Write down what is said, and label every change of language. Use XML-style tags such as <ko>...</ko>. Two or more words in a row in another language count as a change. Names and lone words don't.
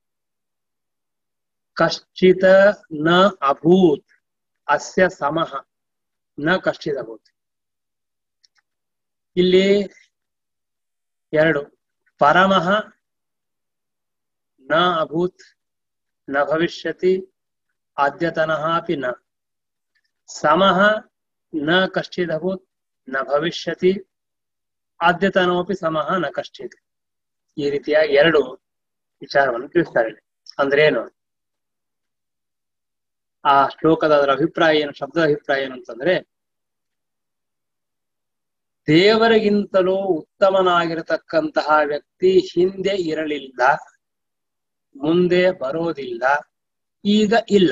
<sa>ಕಶ್ಚಿತ ನ ಅಭೂತ್ ಅಸ್ಯ ಸಮಃ ನ ಕಶ್ಚಿತ್ ಅಭೂತ್.</sa> <kn>ಇಲ್ಲಿ ಎರಡು,</kn> <sa>ಪರಮಃ ನ ಅಭೂತ್ ನ ಭವಿಷ್ಯತಿ ಆದ್ಯತನಃ ಅಪಿ ನ, ಸಮಃ ನ ಕಶ್ಚಿದಭೂತ್ ನ ಭವಿಷ್ಯತಿ ಆದ್ಯತನೋಪಿ ಸಮಃ ನ ಕಶ್ಚಿತ್.</sa> <kn>ಈ ರೀತಿಯಾಗಿ ಎರಡು ವಿಚಾರವನ್ನು ತಿಳಿಸ್ತಾರೆ. ಅಂದ್ರೆ ಏನು ಆ ಶ್ಲೋಕದ ಅದರ ಅಭಿಪ್ರಾಯ ಏನು, ಶಬ್ದದ ಅಭಿಪ್ರಾಯ ಏನು ಅಂತಂದ್ರೆ, ದೇವರಿಗಿಂತಲೂ ಉತ್ತಮನಾಗಿರತಕ್ಕಂತಹ ವ್ಯಕ್ತಿ ಹಿಂದೆ ಇರಲಿಲ್ಲ, ಮುಂದೆ ಬರೋದಿಲ್ಲ, ಈಗ ಇಲ್ಲ.</kn>